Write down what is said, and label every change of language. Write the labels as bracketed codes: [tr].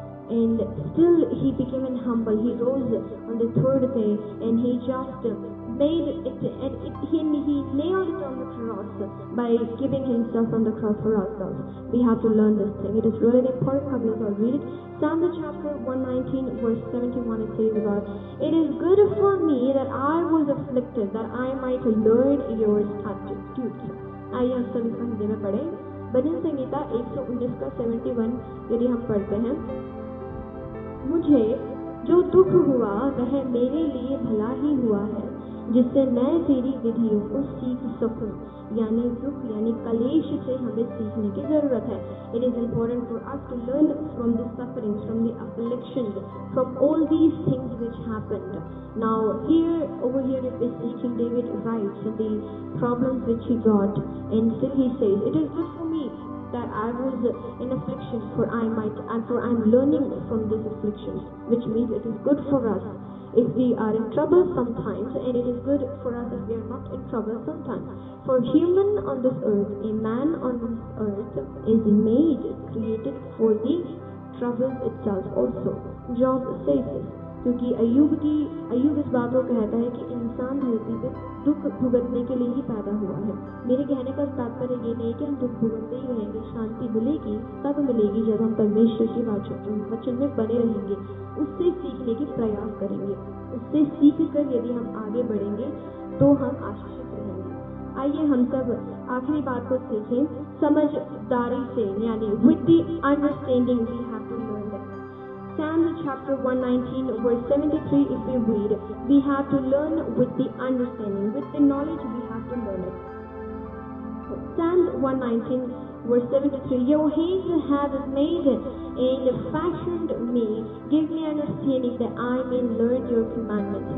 [en] And still He became humble. He rose on the third day and He just made it, and he nailed it on the cross by giving Himself on the cross for ourselves. We have to learn this thing. It is really important. How we all read it. Psalm chapter 119 verse 71, it says about, it is good for me that I was afflicted, that I might learn your statutes. [hi] आइए हम सब इसको हिंदी में पढ़ें. भजन संहिता 119 का 71 यदि हम पढ़ते हैं, मुझे जो दुख हुआ वह मेरे लिए भला ही हुआ है, जिससे मैं तेरी विधियों को सीख सकूं. यानी दुख यानी कलेश से हमें सीखने की जरूरत है. [en] It is important for us to learn from the sufferings, from the afflictions, from all these things which happened. Now over here it is teaching, David writes the problems which he got, and still he says, it is good for me that I was in affliction, for I am learning from these afflictions, which means it is good for us if we are in trouble sometimes, and it is good for us if we are not in trouble sometimes. For human on this earth, a man on this earth is created for the trouble itself also. Job says this, [hi] क्योंकि अय्यूब इस बात को कहता है कि इंसान धरती पे दुख भुगतने के लिए ही पैदा हुआ है. मेरे कहने का तात्पर्य ये नहीं कि हम दुख भुगतते ही रहेंगे. शांति मिलेगी तब मिलेगी जब हम परमेश्वर की वचन में बने रहेंगे, उससे सीखने की प्रयास करेंगे. उससे सीख कर यदि हम आगे बढ़ेंगे तो हम आशीषित रहेंगे. आइए हम सब आखिरी बात को सीखें समझदारी से, यानी [en] with the understanding we have to learn that. Psalms chapter 119 verse 73, if we read, we have to learn with the understanding, with the knowledge we have to learn it. Psalms 119 verse 73, your hands have made and fashioned me, give me understanding that I may learn your commandments.